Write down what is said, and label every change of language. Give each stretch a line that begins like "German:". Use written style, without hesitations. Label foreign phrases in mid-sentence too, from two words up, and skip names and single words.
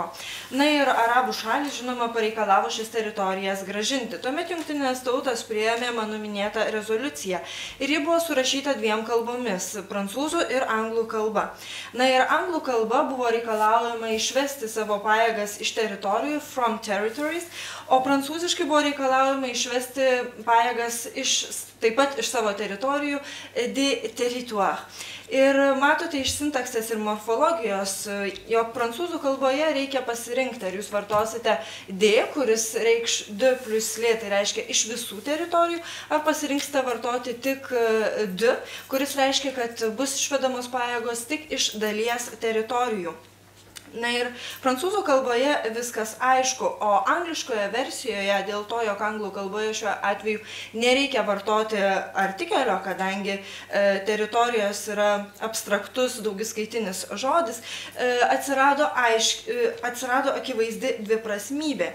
Lithuanian: Na ir arabų šalys, žinoma, pareikalavo šias teritorijas grąžinti. Tuomet Jungtinės tautos priėmė mano minėtą rezoliuciją. Ir ji buvo surašyta 2 kalbomis – prancūzų ir anglų kalba. Na ir anglų kalba buvo reikalaujama išvesti savo pajėgas iš teritorijų,
English: from territories,
Lithuanian: o prancūziškai buvo reikalaujama išvesti pajėgas taip pat iš savo teritorijų,
French: de territoire.
Lithuanian: Ir matote iš sintaksės ir morfologijos, jog prancūzų kalboje reikia pasirinkti, ar jūs vartosite D, kuris reikš de plus lė, tai reiškia iš visų teritorijų, ar pasirinksite vartoti tik D, kuris reiškia, kad bus išvedamos pajėgos tik iš dalies teritorijų. Na ir prancūzų kalboje viskas aišku, o angliškoje versijoje dėl to, jog anglų kalboje šiuo atveju nereikia vartoti artikelio, kadangi teritorijos yra abstraktus daugiskaitinis žodis, atsirado akivaizdi dviprasmybė.